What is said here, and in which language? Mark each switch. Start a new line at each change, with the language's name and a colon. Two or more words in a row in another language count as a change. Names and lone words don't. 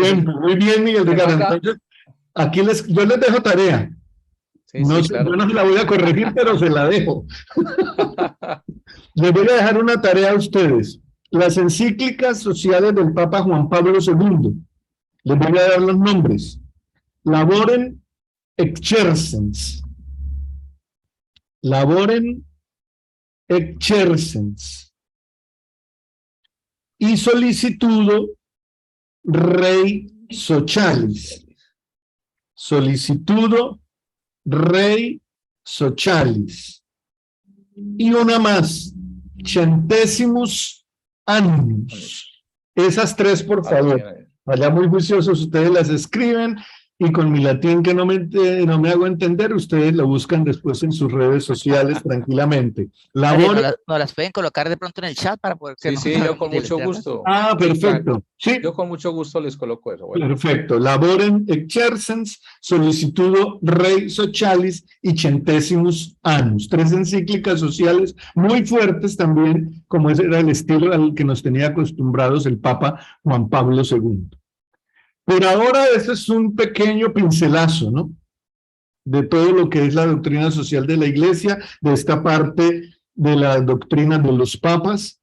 Spanish: Tiempo, muy bien, Miguel Ricardo. Entonces, aquí yo les dejo tarea. Sí, no sí, sé, claro. yo no se la voy a corregir, pero se la dejo. Les voy a dejar una tarea a ustedes. Las encíclicas sociales del Papa Juan Pablo II. Les voy a dar los nombres. Laborem exercens. Laborem exercens. Y solicitudo Rei Socialis. Solicitudo Rei Socialis. Y una más, Centesimus Annus. Esas tres, por favor. allá muy juiciosos, ustedes las escriben y con mi latín que no me hago entender, ustedes lo buscan después en sus redes sociales tranquilamente. Padre, Labore. ¿nos las pueden colocar de pronto en el chat para poder que Sí, sí, yo con mucho deletrearlas? gusto. Ah, perfecto. Sí. Yo con mucho gusto les coloco eso. Bueno. Perfecto. Laborem exercens solicitudo rei socialis y centesimus annus. 3 encíclicas sociales muy fuertes también, como ese era el estilo al que nos tenía acostumbrados el Papa Juan Pablo II. Por ahora, ese es un pequeño pincelazo, ¿no? De todo lo que es la doctrina social de la Iglesia, de esta parte de la doctrina de los papas.